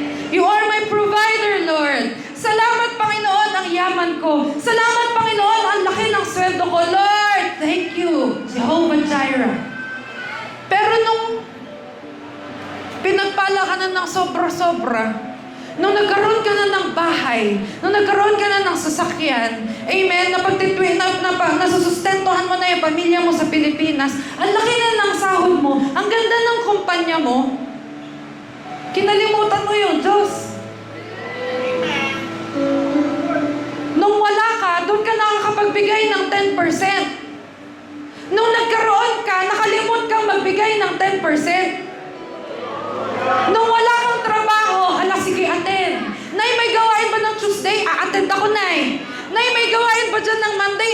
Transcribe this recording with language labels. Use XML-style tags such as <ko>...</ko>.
<en>You are my provider, Lord.</en> <tl>Salamat, Panginoon, ang yaman ko. Salamat, Panginoon, ang laki ng sweldo ko.</tl> <en>Lord, thank you,</en> <tl>Jehovah Jireh. Pero nung pinagpala ka na ng sobra-sobra, nung nagkaroon ka na ng bahay, nung nagkaroon ka na ng sasakyan, amen, nasusustentuhan mo na yung pamilya mo sa Pilipinas, ang laki na ng sahod mo, ang ganda ng kumpanya mo, kinalimutan mo yun, Diyos. Nung wala ka, doon ka nakakapagbigay ng 10%. Nung nagkaroon ka, nakalimot kang magbigay ng 10%. Nung wala kang trabaho, sige, attend. Nay, may gawain ba ng Tuesday? Attend ako, Nay. Nay, may gawain ba dyan ng Monday?</tl>